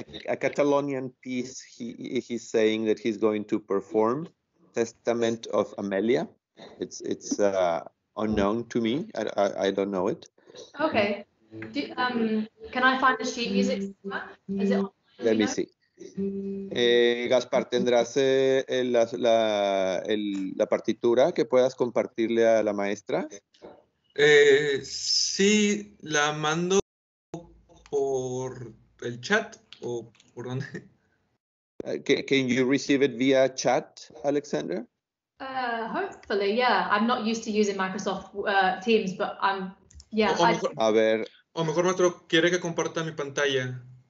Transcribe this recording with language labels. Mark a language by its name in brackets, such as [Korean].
[English] A Catalonian piece, he's saying that he's going to perform Testament of Amelia. It's unknown to me. I don't know it. Okay. Can I find the sheet music? Is it online? Let me see. [Spanish] Gaspar, ¿tendrás la partitura que puedas compartirle a la maestra? Sí, la mando por el chat o por dónde. [English] Can you receive it via chat, Alexandra? Hopefully, yeah. I'm not used to using Microsoft Teams, but yeah. [Spanish] A ver. O mejor, maestro, quiere que comparta mi pantalla.